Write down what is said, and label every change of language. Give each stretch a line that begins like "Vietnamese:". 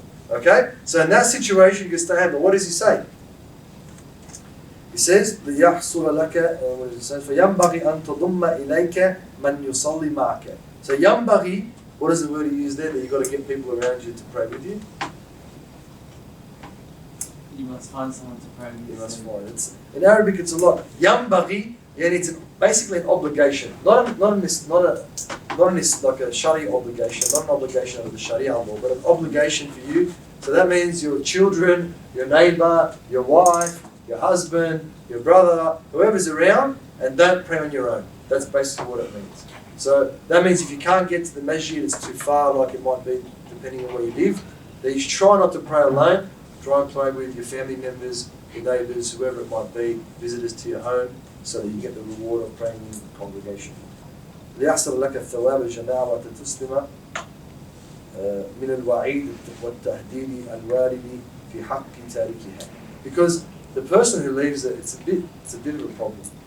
English: Okay? So in that situation, you can stay at home. But what does he say? He says,
Arabic: لِيَحْصُلَ لَكَ فَيَنْبَغِي أَن تَضُمَّ إِلَيْكَ مَنْ يُصَلِّ مَعَكَ.
English: So يَنْبَغِي, what is the word he used there? That you've got to get people around you to pray with you? You must find someone to pray with you. You must find. In Arabic, it's a lot. يَنْبَغِي, it's basically an obligation. Not in this like a Sharia obligation, not an obligation under the Sharia law, but an obligation for you. So that means your children, your neighbour, your wife, your husband, your brother, whoever's around, and don't pray on your own. That's basically what it means. So that means if you can't get to the masjid, it's too far, like it might be, depending on where you live, then you should try not to pray alone. Try and pray with your family members, your neighbours, whoever it might be, visitors to your home, so that you get the reward of praying in the congregation.
Arabic: ليحصل لك الثواب الجماعة وتسلم من الوعيد والتهديد الوارد في حق تاركها.
English: Because the person who leaves it, it's a bit of a problem.